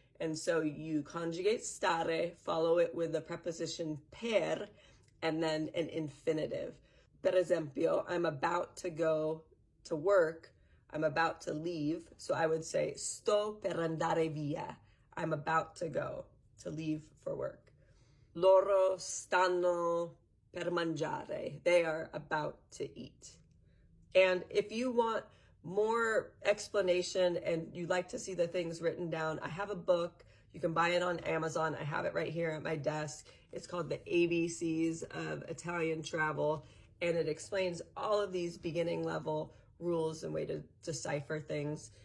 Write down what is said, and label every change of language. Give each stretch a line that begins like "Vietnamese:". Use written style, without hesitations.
English: And so you conjugate stare, follow it with the preposition per, and then an infinitive.
Italian: Per esempio,
English: I'm about to go to work. I'm about to leave. So I would say
Italian: sto per andare via.
English: I'm about to go, to leave for work.
Italian: Loro stanno per mangiare.
English: They are about to eat. And if you want more explanation and you'd like to see the things written down, I have a book. You can buy it on Amazon. I have it right here at my desk. It's called The ABCs of Italian Travel, and it explains all of these beginning level rules and way to decipher things.